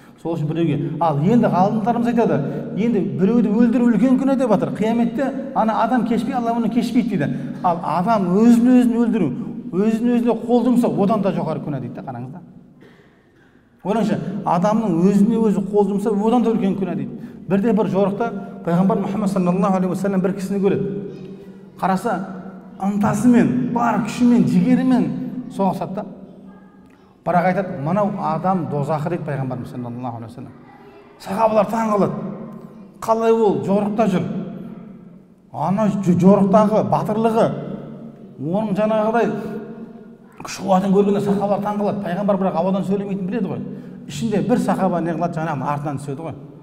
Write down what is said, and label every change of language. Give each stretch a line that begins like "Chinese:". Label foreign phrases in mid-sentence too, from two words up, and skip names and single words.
Kazakh: Сол үшін біреуге, ал енді ғалымдарымыз айтады, енді біреуді өлтіру үлкен күнә деп жатыр. Қияметте ана адам кешпей, Алла оны кешпейді дейді. Ал адам өзін өлтіру, өзіне қол жұмсау, одан да жоғары күнә дейді. Қараңыз да. Ойлаңызшы, адамның өзіне өзі қол жұмсау, одан да үлкен күнә дейді. Бірде бір жорықта пайғамбар Мұхаммад
Arabic: صلى الله عليه وسلم
Kazakh: бір кісіні көреді. Қараса, ынтасымен, бар күшімен, жігерімен соғысады да. Бірақ айтады, мынау адам дозақы дейді пайғамбарымыз
Arabic: صلى الله عليه وسلم.
Kazakh: Сахабалар таң қалады. Қалай ол жорықта жүр? Ана жорықтағы батырлығы, оның жаңағыдай күш қуатын көргенде сахабалар таң қалады. Пайғамбар бірақ ауадан сөйлемейтін біледі ғой. Ішінде бір сахаба не қылады, жаңағы артынан түседі ғой.